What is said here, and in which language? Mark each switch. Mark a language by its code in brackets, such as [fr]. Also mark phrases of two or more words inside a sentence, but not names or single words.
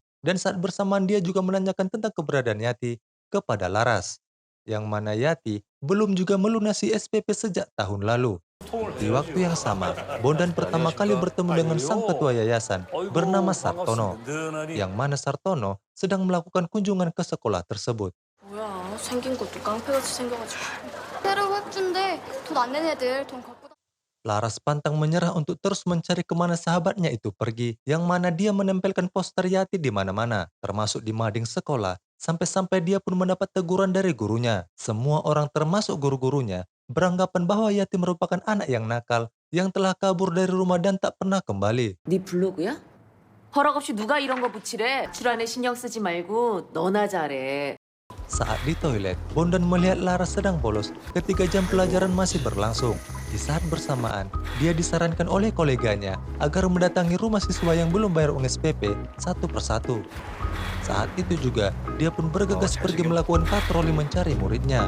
[id] Dan saat bersamaan dia juga menanyakan tentang keberadaan Yati kepada Laras. Yang mana Yati belum juga melunasi SPP sejak tahun lalu. Di waktu yang sama, Bondan pertama kali bertemu dengan sang ketua yayasan bernama Sartono. Yang mana Sartono sedang melakukan kunjungan ke sekolah tersebut. [ko] 뭐야, 생긴 것도 깡패같이 생겨가지고. 새로 학주인데 돈 안 낸 애들 돈 갖고 다. [id] Laras pantang menyerah untuk terus mencari kemana sahabatnya itu pergi, yang mana dia menempelkan poster Yati di mana-mana, termasuk di mading sekolah, sampai-sampai dia pun mendapat teguran dari gurunya. Semua orang termasuk guru-gurunya beranggapan bahwa Yati merupakan anak yang nakal, yang telah kabur dari rumah dan tak pernah kembali. [ko] 네 블로그야? 허락 없이 누가 이런 거 붙이래? 출안에 신경 쓰지 말고 너나 잘해. [id] Saat di toilet, Bondan melihat Laras sedang bolos ketika jam pelajaran masih berlangsung. Di saat bersamaan, dia disarankan oleh koleganya agar mendatangi rumah siswa yang belum bayar uang SPP satu persatu. Saat itu juga, dia pun bergegas pergi melakukan patroli mencari muridnya.